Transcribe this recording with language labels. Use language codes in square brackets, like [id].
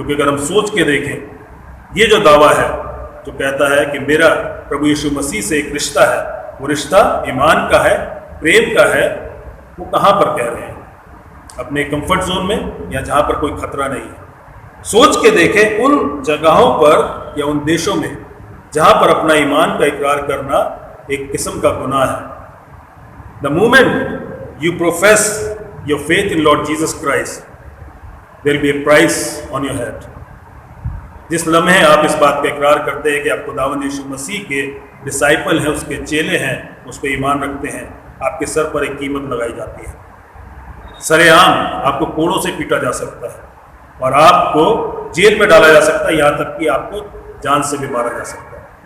[hi] क्योंकि अगर हम सोच के देखें, ये जो दावा है, जो कहता है कि मेरा प्रभु यीशु मसीह से एक रिश्ता है, वो रिश्ता ईमान का है, प्रेम का है, वो कहाँ पर कह रहे हैं? अपने कंफर्ट जोन में, या जहाँ पर कोई खतरा नहीं है। सोच के देखें उन जगहों पर या उन देशों में जहाँ पर अपना ईमान का इकरार करना एक किस्म का गुनाह है। [en] The moment you profess your faith in Lord Jesus Christ, there will be a price on your head. [hi] जिस लम्हे आप इस बात का इकरार करते हैं कि आप खुदावंद यीशु मसीह के डिसाइपल हैं, उसके चेले हैं, उस पर ईमान रखते हैं, आपके सर पर एक कीमत लगाई जाती है। सरेआम आपको कोड़ों से पीटा जा सकता है और आपको जेल में डाला जा सकता है, यहाँ तक कि आपको जान से भी मारा जा सकता है।